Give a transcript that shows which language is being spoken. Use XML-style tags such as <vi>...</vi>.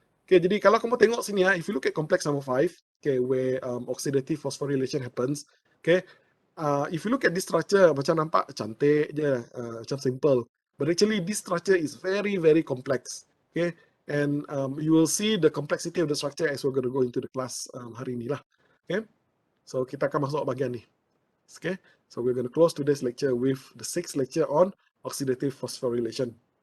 <en>Okay,</en> <ms>jadi kalau kamu tengok sini ya,</ms> <en>if you look at complex number 5, okay, where oxidative phosphorylation happens, okay, if you look at this structure,</en> <ms>macam nampak cantik je, macam simple.</ms> <en>But actually, this structure is very, very complex. Okay, and you will see the complexity of the structure as we're going to go into the class</en> <ms>hari ini lah. Okay, so kita akan masuk bagian ni.</ms> <en>Okay, so we're going to close today's lecture with the 6th lecture on oxidative phosphorylation.</en>